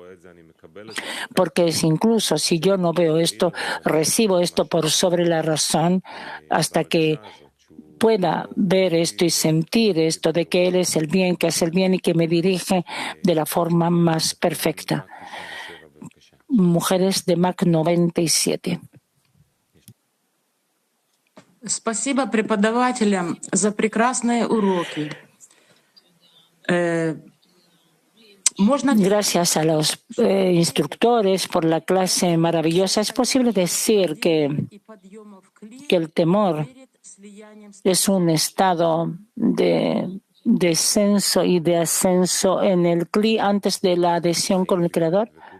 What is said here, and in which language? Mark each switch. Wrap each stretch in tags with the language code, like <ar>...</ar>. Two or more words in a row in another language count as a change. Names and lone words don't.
<es>Porque es incluso si yo no veo esto, recibo esto por sobre la razón hasta que pueda ver esto y sentir esto de que Él es el bien, que hace el bien y que me dirige de la forma más perfecta. Mujeres de MAC 97.</es> <ru>Спасибо преподавателям за прекрасные уроки.</ru> <es>Gracias a los instructores por la clase maravillosa. Es posible decir que el temor es un estado de descenso y de ascenso en el Kli antes de la adhesión con el Creador.</es>